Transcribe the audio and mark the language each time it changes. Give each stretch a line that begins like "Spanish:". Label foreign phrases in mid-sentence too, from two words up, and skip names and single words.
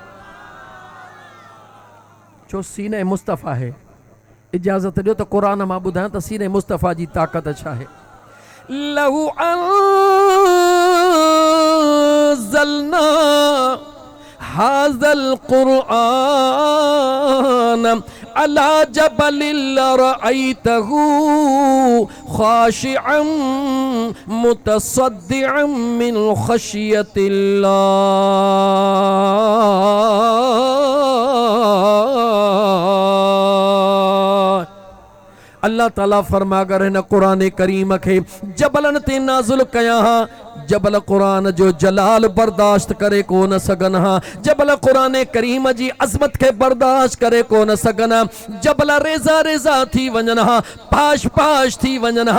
Sindhi: छो सीने मुस्तफ़ा आहे। इजाज़त ॾियो त क़ुरान मां ॿुधायां त सीने मुस्तफ़ा जी ताक़त छा आहे।
Arabic: لو أنزلنا هذا القرآن على جبل لرأيته خاشعا متصدعا من خشية الله.
Sindhi: अल्लाह ताला फरमा अगर हिन क़ुरान करीम खे जबलन ते नाज़िल कयां हा, जबल कुरान जो जलाल बर्दाश्त करे को न सगन हा, जबल कुरान करीम जी अज़मत के बर्दाश्त करे को न सगन हा, जबल रेज़ा रेज़ा थी वञन हा, पाश पाश थी वञन हा।